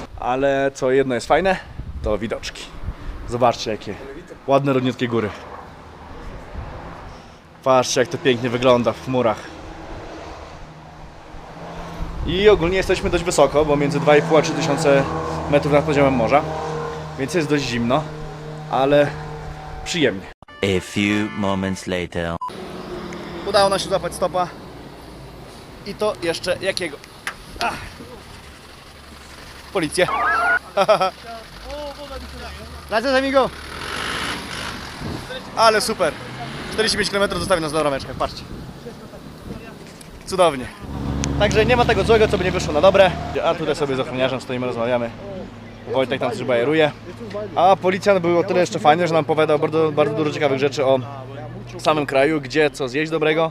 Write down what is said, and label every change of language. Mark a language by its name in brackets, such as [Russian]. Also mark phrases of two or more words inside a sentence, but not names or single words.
[Polish] Ale co jedno jest fajne, to widoczki. Zobaczcie, jakie ładne, równiutkie góry. Patrzcie, jak to pięknie wygląda w chmurach. I ogólnie jesteśmy dość wysoko, bo między 2,5 a 3 tysiące metrów nad poziomem morza. Więc jest dość zimno, ale przyjemnie. [English] A few moments later. [Polish] Udało nam się złapać stopa. I to jeszcze jakiego? Policję. [Spanish] Gracias, amigo. [Polish] Ale super. 45 km zostawił nas na rameczkach, patrzcie. Cudownie. Także nie ma tego złego, co by nie wyszło na dobre. A tutaj sobie z ochroniarzem stoimy, rozmawiamy. Wojtek tam coś bajeruje. A policjant był o tyle jeszcze fajny, że nam opowiadał bardzo dużo ciekawych rzeczy o samym kraju, gdzie co zjeść dobrego.